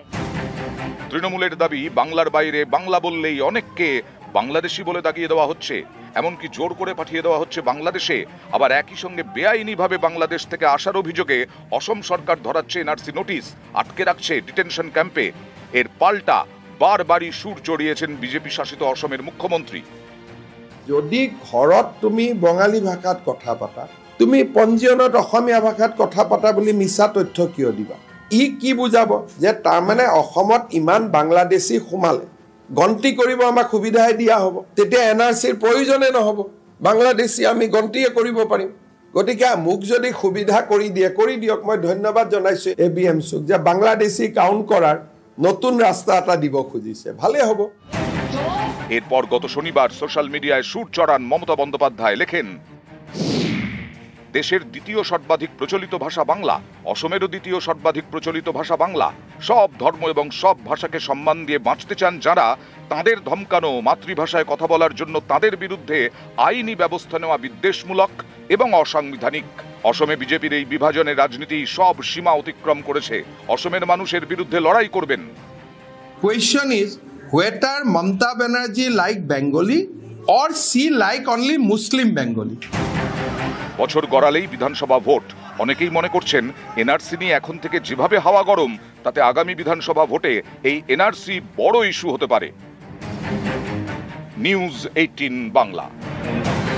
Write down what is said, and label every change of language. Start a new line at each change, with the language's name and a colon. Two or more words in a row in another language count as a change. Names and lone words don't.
Bangla: তৃণমূলের দাবি, বাংলার বাইরে বাংলা বললেই অনেককে বাংলাদেশি বলে দাগিয়ে দেওয়া হচ্ছে, এমনকি জোর করে পাঠিয়ে দেওয়া হচ্ছে বাংলাদেশে। আবার একই সঙ্গে বেআইনিভাবে বাংলাদেশ থেকে আসার অভিযোগে অসম সরকার ধরাচ্ছে এনআরসি নোটিশ, আটকে রাখছে ডিটেনশন ক্যাম্পে। এর পাল্টা বারবারই সুর চড়িয়েছেন বিজেপি শাসিত অসমের মুখ্যমন্ত্রী।
Assamese: যদি ঘৰত তুমি বঙালী ভাষাত কথা পাতা, তুমি পঞ্জীয়নত অসমীয়া ভাষাত কথা পাতা বুলি মিছা তথ্য কিয় দিবা? ই কি বুজাব যে তাৰমানে অসমত ইমান বাংলাদেশী সোমালে গন্তি কৰিব আমাক সুবিধাই দিয়া হ'ব, তেতিয়া এনআৰচিৰ প্ৰয়োজনে নহ'ব, বাংলাদেশী আমি গন্তিয়ে কৰিব পাৰিম। গতিকে মোক যদি সুবিধা কৰি দিয়ক। মই ধন্যবাদ জনাইছোঁ ABMCক যে বাংলাদেশী কাউন্ট কৰাৰ নতুন রাস্তা এটা দিব খুঁজিছে, ভালে হ'ব।
Bangla: এরপর গত শনিবার সোশ্যাল মিডিয়ায় সুর চড়ান মমতা বন্দ্যোপাধ্যায়, লেখেন, দেশের দ্বিতীয় সর্বাধিক প্রচলিত ভাষা বাংলা, অসমেরও দ্বিতীয় সর্বাধিক প্রচলিত ভাষা বাংলা। সব ধর্ম এবং সব ভাষাকে সম্মান দিয়ে বাঁচতে চান যারা, তাদের ধমকানো, মাতৃভাষায় কথা বলার জন্য তাদের বিরুদ্ধে আইনি ব্যবস্থা নেওয়া বিদ্বেষমূলক এবং অসাংবিধানিক। অসমে বিজেপির এই বিভাজনের রাজনীতি সব সীমা অতিক্রম করেছে। অসমের মানুষের বিরুদ্ধে লড়াই করবেন।
English: question is whether Mamata Banerjee like Bengali or she like only Muslim Bengali.
Bangla: বছর গড়ালেই বিধানসভা ভোট। অনেকেই মনে করছেন এনআরসি নিয়ে এখন থেকে যেভাবে হাওয়া গরম, তাতে আগামী বিধানসভা ভোটে এই এনআরসি বড় ইস্যু হতে পারে। নিউজ 18 বাংলা।